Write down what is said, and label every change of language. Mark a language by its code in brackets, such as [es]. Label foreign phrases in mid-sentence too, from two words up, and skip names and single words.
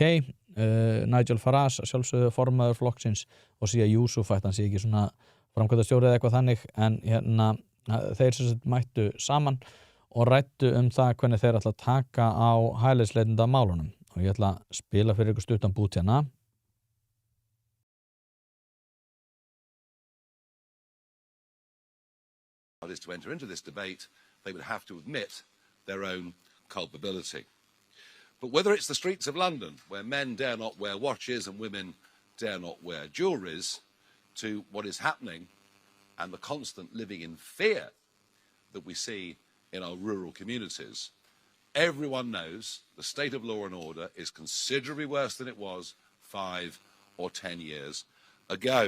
[is] Nigel Farage sjálfsögðu formaður flokksins og Sia Yusuf hann sé ekki svona framkvæmdastjóri eða eitthvað þannig en þeir sem mættu saman og ræddu það hvernig þeir ætla að taka á hælisleitendamálunum og ég ætla að spila fyrir ykkur stuttan bút hérna. [en] Is to enter into this debate, they would have to admit their own culpability. But whether it's the streets of London, where men dare not wear watches and women dare not wear jewelries, to what is happening and the constant living in fear that we see in our rural communities, everyone knows the state of law and order is considerably worse than it was 5 or 10 years ago.